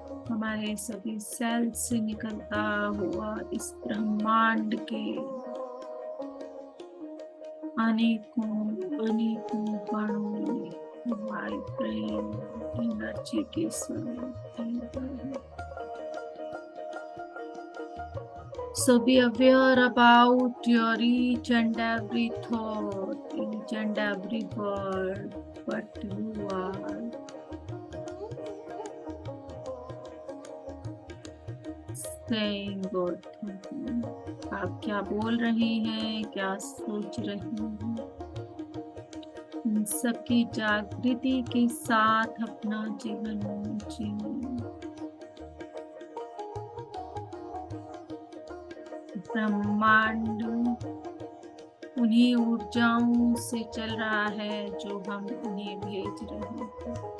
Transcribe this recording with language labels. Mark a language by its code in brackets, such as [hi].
[hi] हमारे सभी सेल से निकलता हुआ इस ब्रह्मांड के अनेकों अनेकों कणों में वाइब्रेंट एनर्जी के साथ। [en] So be aware about your each and every thought, each and every word, what you are saying or thinking. [hi] आप क्या बोल रहे हैं, क्या सोच रहे हैं, इन सबकी जागृति के साथ अपना जीवन जिए। ब्रह्मांड उन्हीं ऊर्जाओं से चल रहा है जो हम उन्हें भेज रहे हैं।